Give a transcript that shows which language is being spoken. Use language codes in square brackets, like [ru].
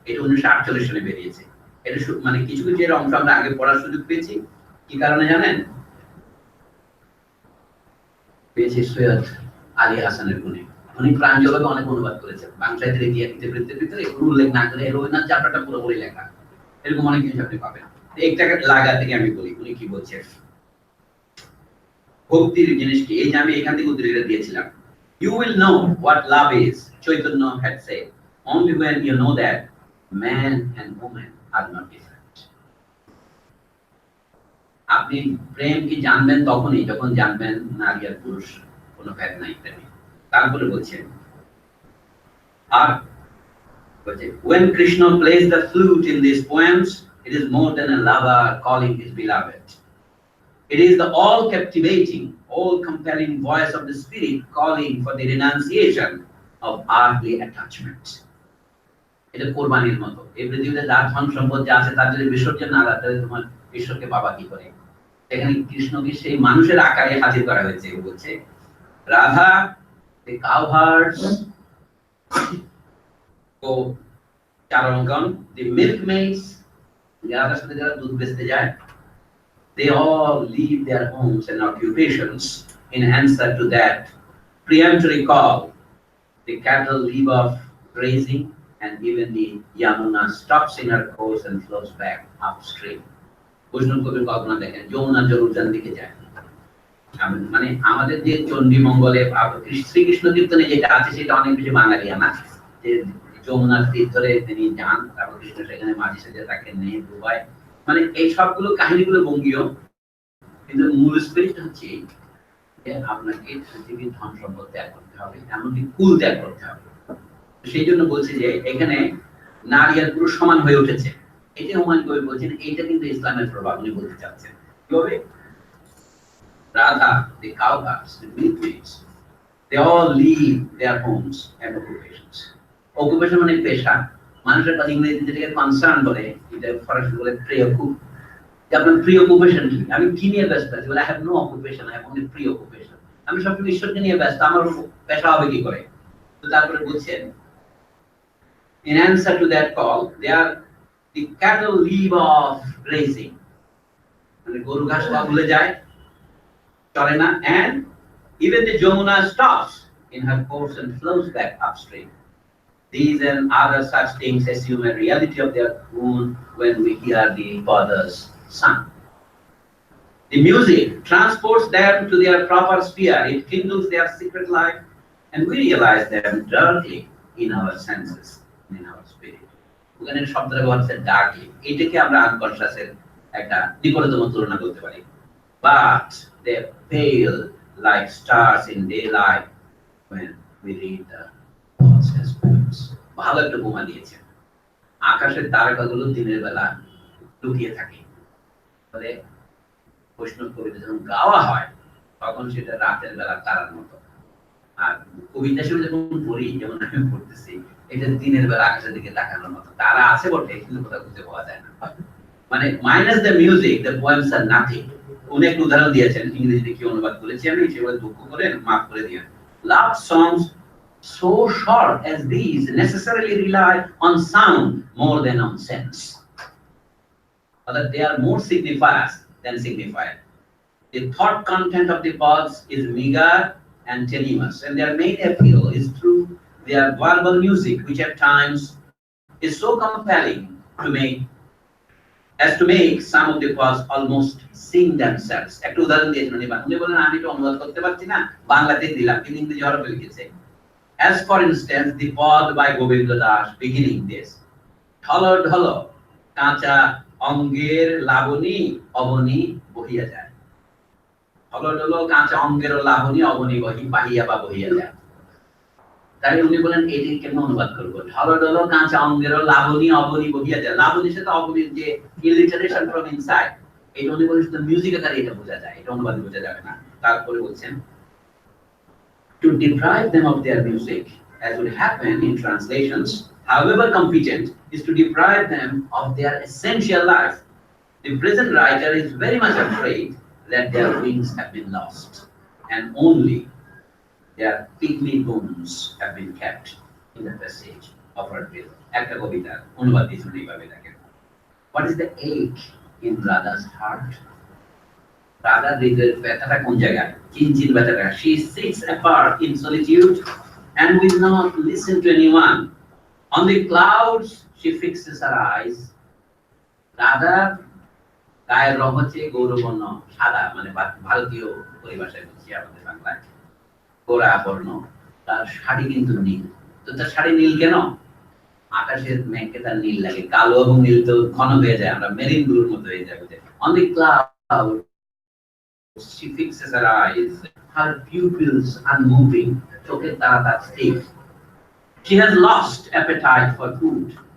[bn] এটা 1948 সালে বেরিয়েছে। এটা মানে কিছু কিছু এর অংশ আমরা আগে পড়ার সুযোগ পেয়েছি, কি কারণে জানেন? পেয়েছি সৈয়দ আলী হাসানের গুণে। উনি প্রাঞ্জলকে অনেক অনুবাদ করেছেন, বাংলা সাহিত্যের ইতিহাসের ভিতরে এগুলো উল্লেখ না করে রবীন্দ্রনাথ চ্যাপ্টারটা পুরোপুরি লেখা, এরকম অনেক জিনিস আপনি পাবেন। একটাকে লাগা থেকে আমি বলি, উনি কি বলছেন ভক্তির জিনিস কি, এই যে আমি এখান থেকে উদ্ধৃতি দিয়েছিলাম, [en] you will know what love is, Chaitanya had said, only when you know that man and woman are not different. [bn] আপনি প্রেম কি জানবেন তখনই যখন জানবেন নারী আর পুরুষ কোনো ভেদ নাই প্রেমে। তারপরে বলছেন আর [en] When Krishna plays the flute in these poems, it is more than a lover calling his beloved. It is the all-captivating, all-compelling voice of the spirit calling for the renunciation of earthly attachment. [bn] এটা কোরবানির মতো। এই পৃথিবীতে যার ধন সম্পদ যা আছে তার যদি বিসর্জন না দেয় তাহলে তোমার ঈশ্বরকে পাবা কি করে? এখানে কৃষ্ণকে সেই মানুষের আকারে হাজির করা হয়েছে। বলছে Radha, [en] the cowherds, [bn] O চারণগণ, [en] the milkmaids, [bn] যারা সাথে যারা দুধ বেচতে যায়, [en] they all leave their homes and occupations in answer to that peremptory call. The cattle leave off grazing, and even the Yamuna stops in her course and flows back upstream. [bn] বৈষ্ণব কবির কল্পনা দেখেন, যমুনা জরুরজান দিকে যায়। মানে আমাদের যে চণ্ডী মঙ্গলে শ্রীকৃষ্ণ কীর্তনে যেটা আছে সেটা অনেক বেশি বাঙালিয়ানা, যে যমুনার তীর ধরে তিনি যান, তারপর কৃষ্ণ সেখানে মাঝি সেজে তাকে নিয়ে ডুবায়। মানে এই সবগুলো কাহিনীগুলো বঙ্গীয়, কিন্তু মূল স্পিরিট হচ্ছে যে আপনাকে পৃথিবীর ধন সম্পদ ত্যাগ করতে হবে, এমনকি কুল ত্যাগ করতে হবে। সেই জন্য বলছে যে এখানে নারী আর পুরুষ সমান হয়ে উঠেছে। এই যে হুমায়ুন কবির বলছেন, এইটা কিন্তু ইসলামের প্রভাব উনি বলতে চাচ্ছেন। কিভাবে? [en] Radha, the cowherds, the milkmaids, they all leave their homes and occupations. [bn] Occupation মানে পেশা। মানুষের কাছে ইংরেজিতে যেটাকে কনসার্ন বলে, এটা ফরাসি বলে প্রিয়কুপ। আপনার প্রিয়কুপেশন কি? আমি কি নিয়ে ব্যস্ত আছি? বলে [en] I have no occupation, I have only preoccupation. [bn] আমি সবসময় ঈশ্বরকে নিয়ে ব্যস্ত, আমার পেশা হবে কি করে? তো তারপরে বলছেন, [en] in answer to that call, the cattle leave off grazing. [bn] মানে গরু ঘাস খাওয়া ভুলে যায়, চলে না, [en] and even the Jamuna stops in her course and flows back upstream. These and other such things assume a reality of their own when we hear the Father's Son. The music transports them to their proper sphere. It kindles their secret life, and we realize them directly in our senses, in our spirit. [bn] ওখানে শব্দটা ব্যবহার হচ্ছে ডার্কলি। এটাকে আমরা আনকনশাসের একটা নিকটতম তুলনা করতে পারি। [en] But they pale like stars in daylight when we read the God's poems. [bn] ভালো একটা উপমা দিয়েছেন। আকাশের তারকাগুলো দিনের বেলা লুকিয়ে থাকে, ফলে বৈষ্ণব কবিতা যখন গাওয়া হয় তখন সেটা রাতের বেলা তারার মতো। আর কবিতা হিসেবে যখন পড়ি, যেমন আমি পড়তেছি, এটা দিনের বেলা আকাশের দিকে তাকানোর মতো। তারা আছে বটে, কিন্তু কোথাও খুঁজে পাওয়া যায় না। মানে [en] Minus the music, the poems আর nothing. [bn] উনি একটা উদাহরণ দিয়েছেন, ইংরেজিতে কি অনুবাদ করেছি আমি, সেগুলো দুঃখ করেন, মাফ করে দিন। [en] Love songs so short as these necessarily rely on sound more than on sense. But they are more signifiers than signifier. The thought content of the pods is meager and tenuous, and their main appeal is through their verbal music, which at times is so compelling to make some of the pods almost sing themselves. [bn] একটু উদাহরণ দিয়েছেন উনি বলেন, আমি তো অনুবাদ করতে পারছি না, বাংলাতে দিলাম, কিন্তু ইংরেজি হরফে লিখেছে। [en] As for instance, the pod by Govinda Das beginning this, [bn] ঢলো ঢলো কাঁচা অঙ্গের লাবণী অবনী বহিয়া যায়। ঢলো ঢলো কাঁচা অঙ্গের লাবণী অবনী বাহিয়া বা বহিয়া যায়। তাই উনি বলেন এটি কেমন অনুবাদ করবো? ঢলো ঢলো কাঁচা অঙ্গের লাবণী অবনী বহিয়া যায়। লাবণীর সাথে অবনীর যে [en] alliteration from inside, [bn] এটা উনি বলেন শুধু মিউজিক আকারে এটা বোঝা যায়, এটা অনুবাদ বোঝা যাবে না। তারপরে বলছেন, [en] to deprive them of their music, as would happen in translations, however competent, is to deprive them of their essential life. The present writer is very much afraid that their wings have been lost, and only their pygmy bones have been kept in the passage of her bill. [bn] Ekta kobita অনুবাদ দিয়েছেন এইভাবে দেখেন। [en] What is the ache in Radha's heart? [bn] Radha হৃদয়ের ব্যথাটা কোন জায়গায়? কিঞ্চিত ব্যথাটা। [en] She sits apart in solitude and will not listen to anyone. On the clouds she fixes her eyes. [bn] Radha গায়ের রং হচ্ছে গৌরবর্ণ সাদা, মানে ভারতীয় পরিভাষায় বলছি, আমাদের বাংলায় গোরা বর্ণ। তার শাড়ি কিন্তু নীল। তো তার শাড়ি নীল কেন? আকাশের মেঘকে তার নীল লাগে। কালো এবং নীল তো ঘন হয়ে যায়, আমরা মেরিন ব্লুর মতো হয়ে যাবে। [en] On the cloud she fixes her eyes, her pupils unmoving, [bn] চোখের তারা তার স্থির। [en] She has lost appetite for food.